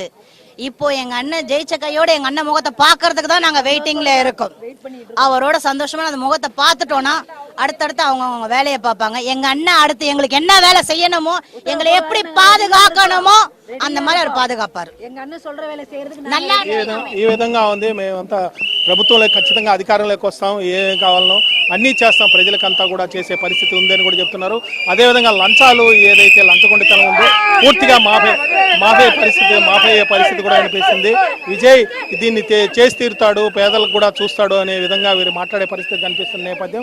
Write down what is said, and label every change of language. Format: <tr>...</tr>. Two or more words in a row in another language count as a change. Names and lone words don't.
<ta>இப்போ எங்க அண்ணன் ஜெயிச்ச கையோட எங்க அண்ணன் முகத்தை பாக்குறதுக்கு தான் நாங்க வெயிட்டிங்ல இருக்கோம். அவரோட சந்தோஷமா அந்த முகத்தை பார்த்துட்டோம்னா அடுத்தடுத்து அவங்க வேலையை பார்ப்பாங்க. எங்க அண்ணன் அடுத்து எங்களுக்கு என்ன வேலை செய்யணுமோ, எங்களை எப்படி பாதுகாக்கணுமோ அந்த மாதிரி அவர் பாதுகாப்பாరు. எங்க அண்ணன் சொல்ற வேலை செய்யறதுக்கு நல்லா</ta> <te>ఈ విధంగా ఉంది. మేమంతా ప్రభుత్వంలో ఖచ్చితంగా అధికారంలోకి వస్తాం, ఏం కావాలనో అన్నీ చేస్తాం, ప్రజలకంతా కూడా చేసే పరిస్థితి ఉందని కూడా చెప్తున్నారు. అదేవిధంగా లంచాలు ఏదైతే లంచగొండితనం ఉందో పూర్తిగా మాఫీ అయ్యే పరిస్థితి కూడా అనిపిస్తుంది. విజయ్ దీన్ని చేసి తీరుతాడు, పేదలకు కూడా చూస్తాడు అనే విధంగా వీరు మాట్లాడే పరిస్థితి కనిపిస్తున్న నేపథ్యం.</te>